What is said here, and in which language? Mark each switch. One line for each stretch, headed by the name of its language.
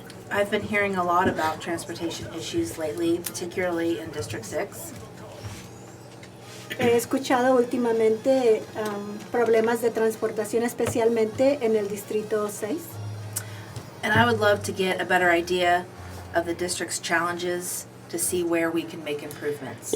English: I've been hearing a lot about transportation issues lately, particularly in District 6.
Spanish: He escuchado últimamente problemas de transportación, especialmente en el Distrito 6.
English: And I would love to get a better idea of the district's challenges to see where we can make improvements.